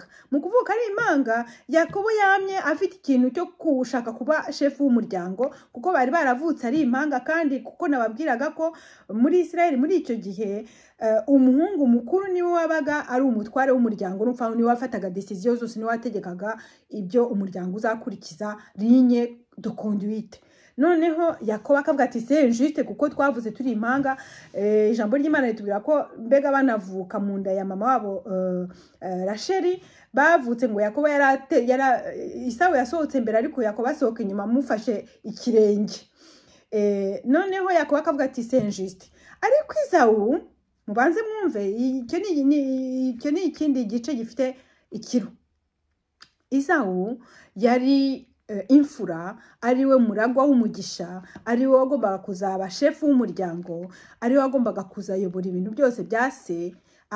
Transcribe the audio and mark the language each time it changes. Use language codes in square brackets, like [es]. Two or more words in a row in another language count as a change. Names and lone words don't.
[rw] Mu kuvuka ari impanga, Yakobo yamye afite ikintu cyo kushaka kuba shefu w'umuryango, kuko bari baravutse ari impanga. Kandi kuko nababwiraga ko muri Israel muri icyo gihe umuhungu mukuru niwe wabaga ari umutware w'umuryango, n'umva niwe wafataga decision zose, niwe wategekaga ibyo umuryango uzakurikiza, [fr] ligne de conduite. [rw] Noneho Yakobo akavuga ati [fr] c'est injuste [rw] kuko twavuze turi impanga. Ijambo ry'Imana ritubwira ko mbega banavuka mu nda ya mama wabo Rasheli, bavutse ngo Yakobo Isawu yasohotse mbere, ariko Yakobo asohoka inyuma amufashe ikirenge. Noneho Yakobo akavuga ati [fr] c'est injuste. [rw] Ariko Esawu, mubanze mwumve, icyo ni ikindi gice gifite ikiro. Esawu yari imfura, ariwe muragwa w'umugisha, ariwe wagombaga kuzaba shefu w'umuryango, ariwe wagombaga kuzayobora ibintu byose bya